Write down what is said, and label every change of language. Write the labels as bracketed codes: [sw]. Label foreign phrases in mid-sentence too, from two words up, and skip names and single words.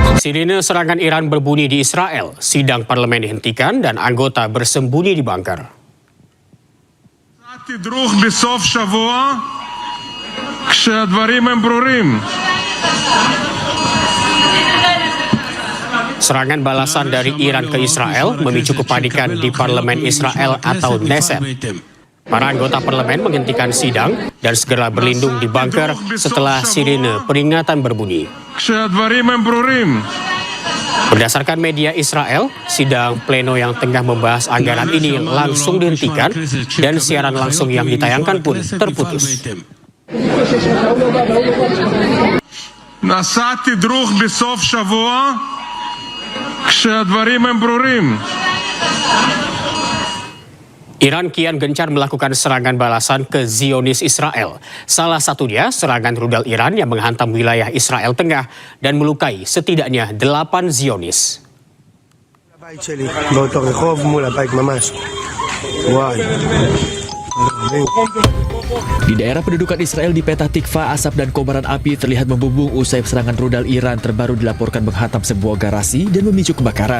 [id] Sirine serangan Iran berbunyi di Israel, sidang parlemen dihentikan dan anggota bersembunyi di bunker. [he] תדרוך בסוף שבוע כשהדברים הם ברורים. [id] Serangan balasan dari Iran ke Israel memicu kepanikan di parlemen Israel atau Knesset. Para anggota parlemen menghentikan sidang dan segera berlindung di bunker setelah sirine peringatan berbunyi. [he] כשהדברים הם ברורים. [id] Berdasarkan media Israel, sidang pleno yang tengah membahas anggaran ini langsung dihentikan dan siaran langsung yang ditayangkan pun terputus. [he] נעשה תדרוך בסוף שבוע כשהדברים הם ברורים. [id] Iran kian gencar melakukan serangan balasan ke Zionis Israel. Salah satunya serangan rudal Iran yang menghantam wilayah Israel Tengah dan melukai setidaknya 8 Zionis. Di daerah pendudukan Israel di Petah Tikva, asap dan kobaran api terlihat membumbung usai serangan rudal Iran terbaru dilaporkan menghantam sebuah garasi dan memicu kebakaran.